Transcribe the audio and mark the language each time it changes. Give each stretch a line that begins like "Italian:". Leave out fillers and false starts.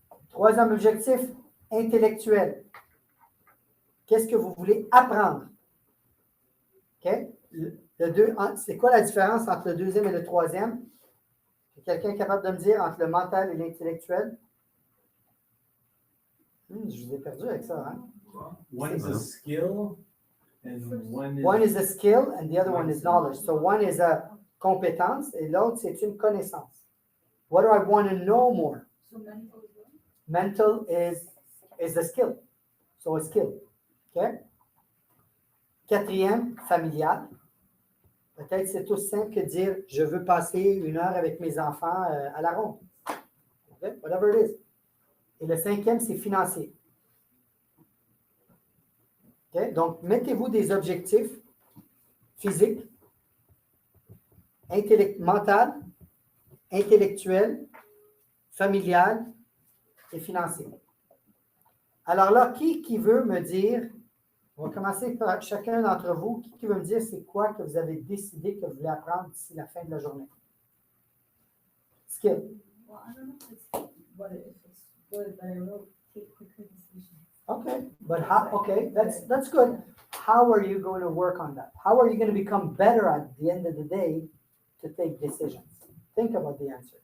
French: Troisième objectif, intellectuel. Qu'est-ce que vous voulez apprendre? OK? C'est quoi la différence entre le deuxième et le troisième? Est quelqu'un capable de me dire entre le mental et l'intellectuel? Je vous ai perdu avec ça, hein?
English: One is a skill and One is a skill and the other one is knowledge. So one is a
French: compétence et l'autre, c'est une connaissance.
English: What do I want to know more? So mental as well? Mental is a skill. So a skill. OK?
French: Quatrième, familial. Peut-être c'est aussi simple que de dire je veux passer 1 heure avec mes enfants à la ronde.
English: Okay? Whatever it is.
French: Et le 5e, c'est financier.
English: Okay?
French: Donc, mettez-vous des objectifs physiques, mental, intellectuel, familial et financier. Alors là, qui veut me dire, on va commencer par chacun d'entre vous, qui veut me dire c'est quoi que vous avez décidé que vous voulez apprendre d'ici la fin de la journée?
English: Skill. Well, I don't know if it's what if it's good, but I will take quicker decisions. Okay, but how, okay, that's good. How are you going to work on that? How are you going to become better at the end of the day to take decisions? Think about the answer.